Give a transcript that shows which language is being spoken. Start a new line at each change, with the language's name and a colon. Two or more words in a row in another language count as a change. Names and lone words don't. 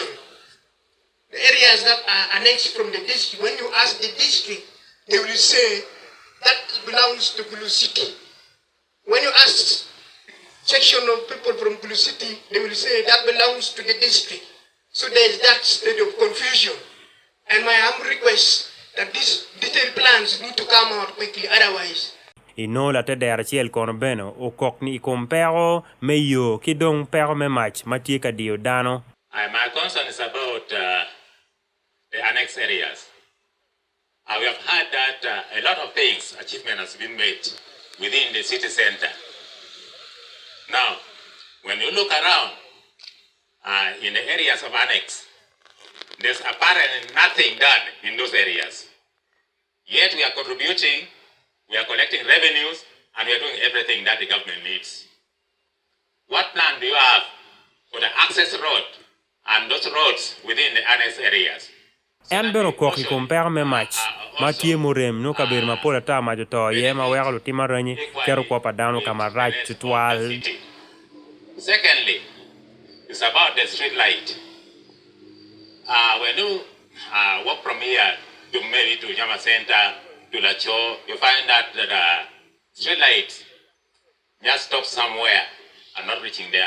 English: The areas that are annexed from the district, when you ask the district, they will say that belongs to Gulu City. When you ask section of people from Gulu City, they will say that belongs to the district. So there is that state of confusion. And my humble request that these detailed plans need to come out quickly, otherwise
Acoli: ino la te dera chiel kono beno o kok ni ikom pero me yo ki dong pero me mach matie ka dio dano.
English: My concern is about the annex areas. We have heard that a lot of things, achievement has been made within the city center. Now, when you look around in the areas of annex, there's apparently nothing done in those areas. Yet we are contributing, we are collecting revenues, and we are doing everything that the government needs. What plan do you have for the access road and those roads within the annex areas?
Acoli: En beno kok ikom pero me mach matie murem no kabir mapola ta majoto ye ma wega lo timaranyi kero kwa padano kama right tutwal.
English: Secondly, it's about the street light. When you walk from here to maybe to Yama Center, to La Cho, you find that the street light just stops somewhere and not reaching there.